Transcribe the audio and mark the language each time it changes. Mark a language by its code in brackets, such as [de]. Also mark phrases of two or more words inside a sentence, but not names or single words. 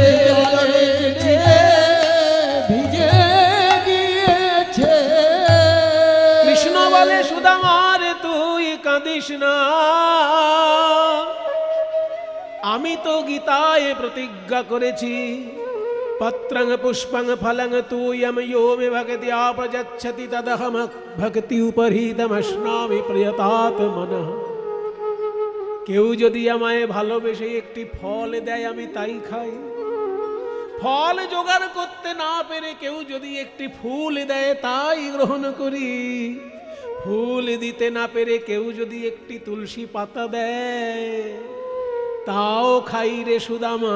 [bn] জলে চিড়ে ভিজে গিয়েছে। কৃষ্ণ বলে, সুদামার তুই কাঁদিস না, আমি তো গীতায় প্রতিজ্ঞা করেছি, [sa] पत्रं पुष्पं फलं तोयम् यो मे भक्त्या प्रयच्छति तदहम भक्ति उपहृतमश्नामि प्रियतात्मनः। [bn] কেউ যদি আমায় ভালোবেসে একটি ফল দেয় আমি তাই খাই, ফল জোগাড় করতে না পেরে কেউ যদি একটি ফুল দেয় তাই গ্রহণ করি, ফুল দিতে না পেরে কেউ যদি একটি তুলসী পাতা দেয় তাও খাই রে সুদামা।